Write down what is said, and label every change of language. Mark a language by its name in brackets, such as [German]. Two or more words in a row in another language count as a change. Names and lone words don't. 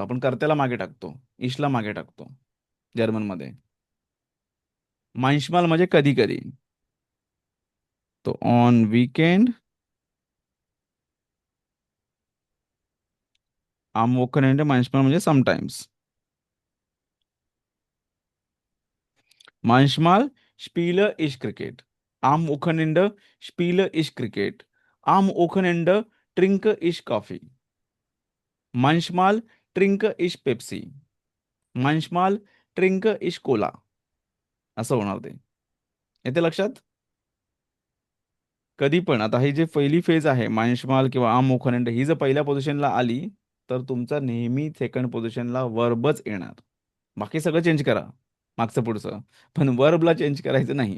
[Marathi] आपण कर्त्याला मागे टाकतो, इशला मागे टाकतो जर्मनमध्ये. मांशमाल म्हणजे कधी कधी, तो [English] on weekend [German] am Wochenende manchmal [Marathi] म्हणजे समटाइम्स. [German] Manchmal spiele ich Cricket. Am Wochenende spiele ich Cricket. Am Wochenende trinke ich Kaffee. Manchmal trinke ich Pepsi. Manchmal trinke ich Cola. [Marathi] असं होणार ते. येते लक्षात? कधी पण आता ही जी पहिली फेज आहे, मांशमाल किंवा [German] am Wochenende, [Marathi] ही जर पहिल्या पोझिशनला आली तर तुमचा नेहमी सेकंड पोझिशनला वर्बच येणार. बाकी सगळं चेंज करा, मागचं पुढचं, पण वर्बला चेंज करायचं नाही.